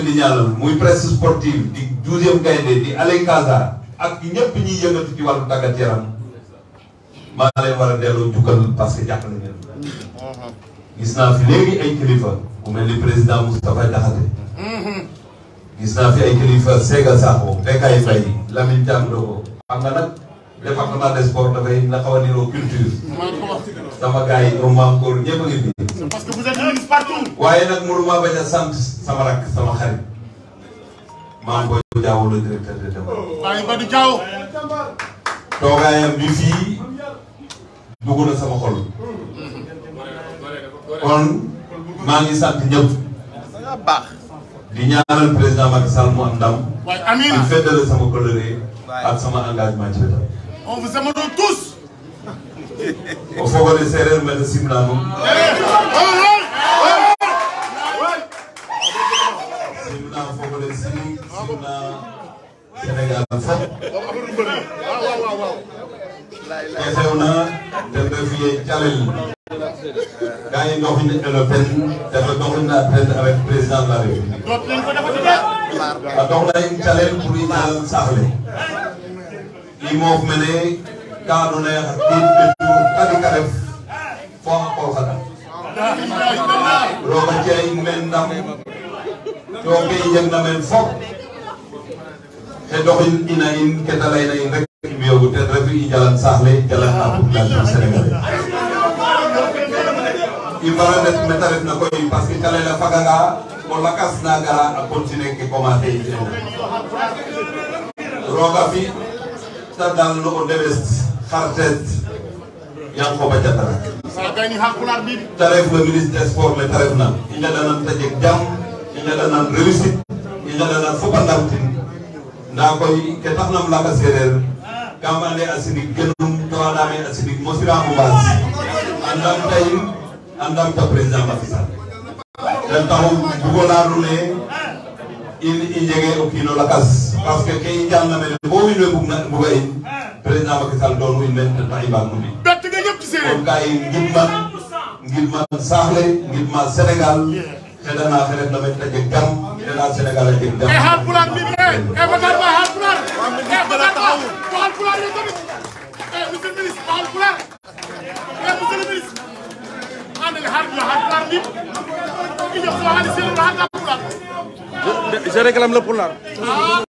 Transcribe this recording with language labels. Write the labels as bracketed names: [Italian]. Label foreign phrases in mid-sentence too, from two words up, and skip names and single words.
[Wolof] di ñaanal muy presse sportive di 12e gaynde di Aley Kaza ak ñëpp ñiy yëngatu ci wàllu tàggat yaram maa leen war a delloo jukkal [French] parce que [Wolof] jàppale ngeen gis naa fi léegi ay kilifa ku mel ni président Moustapha Diakhaté gis naa fi ay kilifa Sega Sakho Bekay Faye Lamine Thiam Dogo xam nga nag [French] département des sports [Wolof] dafay na xaw a niroo culture sama gars yi ñoom maam góor ñëpp a ngi fi [French] parce que vous êtes ministre partout. [Wolof] waaye nag mënuma bañ a sant sama rakk sama xarit maam Boy Diaw [French] le directeur de développement. [Wolof] Baye Badou Diaw. toogaayam bi fii dugg na sama xol kon maa ngi sant ñëpp di ñaanal président Macky Sall mu am ndam. waaye amiin di feddale sama coloré ak sama engagement ci wetam. [French] on vous aime tous. [Serer] o fogole séeréer mel simna moom simna fogole simna Sénégal fop ke xewna ten refu ye calel ga i ndoxin elo ten dafa doxina ten avec [French] président de la République [Serer] a doxna in calel pour i ñaal saaxle i moof mene ka andoona yee xa qiid ɓetu tadik a ref fo xa qol xa ɗak roog a ci'a in meen ndam to ke i njegna meen fop te doxin ina in ke ta layna in rek i mbi'oogu ten refu i njalan saax le jalan na [French] population sénégalaise [Serer] i mbara ndet mete refna koy [French] parce que [Serer] calel a faganga o lakas na gara a continuer ke commencer i fi'na roga fi ta dal no o debest xartet Yankoba Diattara [Wolof] Sagani Halpulaar bi [Serer] ta ref [French] le ministre des sports [Serer] le ta ref na i ñaɗanan ta jeg jam i ñaɗanan réussite i ñaɗanan fop a ndamtin nda koy ke taxnam laga sereer kam ande a sinig genum to andame a sinig mosiramo mbaas a ndamta in a ndamta président Macky Sall ten taxu bugo leya nuun ne in i njege o kiino lakas [French] parce que [Serer] ke i njalna mene bo wiin we mbuga in président Macky Sall doonu in men ten tax i mbaag no mbi [Wolof] bett nga ñëpp ci séeréer [Serer] kon ka i ngidman saax le ngidma Sénégal xeɗana xe ref na men ta jeg jam xeɗa Sénégal a jeg jam [Wolof] Halpulaar bi Matar Ba Halpulaar Matar Ba Halpulaar yi tamit [French] monsieur le ministre [Serer] Halpulaar [French] monsieur le ministre [Serer] ande Halpulaar bi i jox so xaalis séeréer Halpulaar [French] Je réclame le pulaar.